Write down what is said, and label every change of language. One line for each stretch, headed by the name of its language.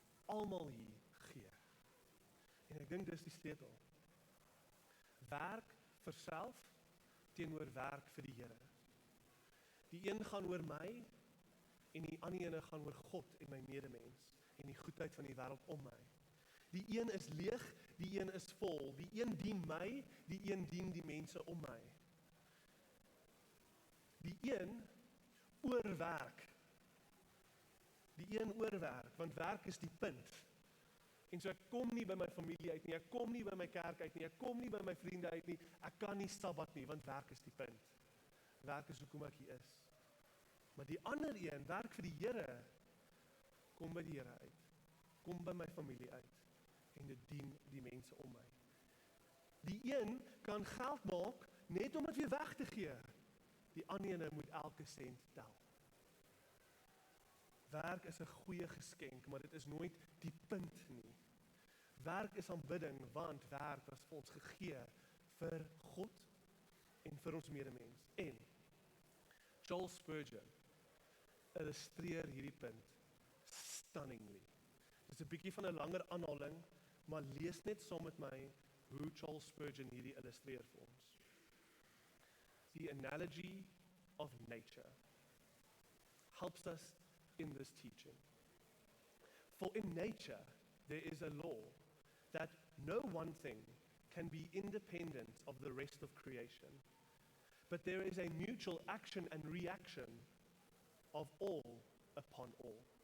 Afrikaans: Almal hier gee. En ek dink dis die sleutel. Werk vir self teenoor werk vir die Here. Die een gaan oor my en die ander ene gaan oor God en my medemens en die goedheid van die wêreld om my. Die een is leeg, die een is vol. Die een dien my, die een dien die mense om my. Die een oorwerk. Die een oorwerk, want werk is die punt. En so ek kom nie by my familie uit nie, ek kom nie by my kerk uit nie, ek kom nie by my vriende uit nie, ek kan nie Sabbat nie, want werk is die punt. Werk is hoekom ek hier is. Maar die ander een, werk vir die Here, kom by die Here uit, kom by my familie uit, en dit dien die mense om my. Die een kan geld maak, net om dit weer weg te gee. Die ander ene moet elke sent tel. Werk is 'n goeie geskenk, maar dit is nooit die punt nie. Werk is aanbidding, want werk was vir ons gegee vir God en vir ons medemens. En Charles Spurgeon illustreer hierdie punt stunningly. Dis 'n bietjie van 'n langer aanhaling, maar lees net saam met my hoe Charles Spurgeon hierdie illustreer vir ons.
English: The analogy of nature helps us in this teaching. For in nature, there is a law that no one thing can be independent of the rest of creation, but there is a mutual action and reaction of all upon all.